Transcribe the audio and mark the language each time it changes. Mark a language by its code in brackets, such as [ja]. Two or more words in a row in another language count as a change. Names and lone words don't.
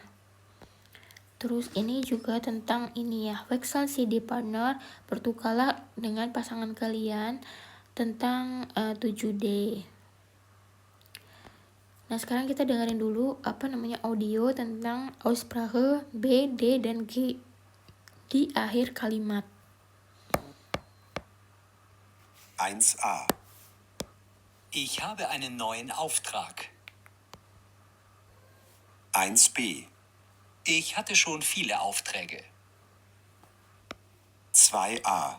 [id] Terus ini juga tentang ini ya, [de] wechseln Sie die Partner, [id] bertukarlah dengan pasangan kalian, tentang 7D. Nah, sekarang kita dengerin dulu audio tentang Aussprache B, D, dan G di akhir kalimat. 1a. [de] Ich habe einen neuen Auftrag. 1b. Ich hatte schon viele Aufträge. 2a.